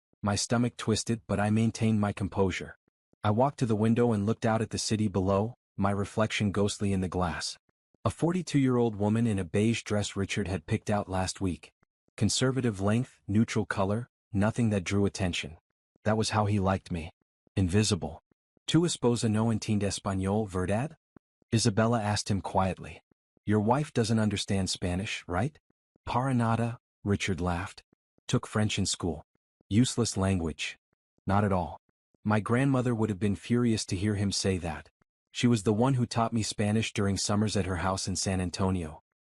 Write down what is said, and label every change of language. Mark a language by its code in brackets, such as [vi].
[en] My stomach twisted, but I maintained my composure. I walked to the window and looked out at the city below, my reflection ghostly in the glass. A 42-year-old woman in a beige dress Richard had picked out last week. Conservative length, neutral color, nothing that drew attention. That was how he liked me. Invisible. [es] Tu esposa no entiende español, verdad? [en] Isabella asked him quietly. Your wife doesn't understand Spanish, right? [es] Para nada, [en] Richard laughed. Took French in school. Useless language. Not at all. My grandmother would have been furious to hear him say that. She was the one who taught me Spanish during summers at her house in San Antonio.